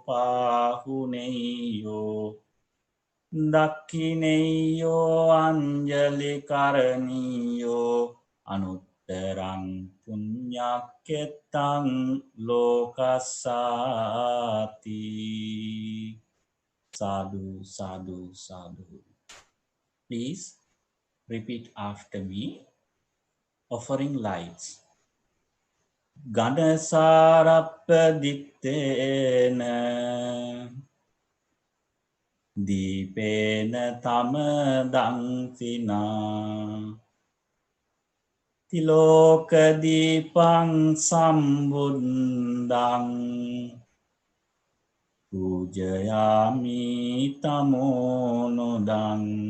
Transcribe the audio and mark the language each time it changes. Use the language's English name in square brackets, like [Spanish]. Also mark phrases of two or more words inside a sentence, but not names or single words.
[Pali] පාහුනේයෝ දක්ඛිනේයෝ අංජලි කරණීයෝ අනුත්තරං පුඤ්ඤක්ඛෙත්තං ලෝකස්සාති sadhu sadhu sadhu. [English] Please repeat after me. Offering lights. [Pali] Ganasarappadittena Deepena tamadangtina Tiloka dipang sambundang Pujayami tamonodang.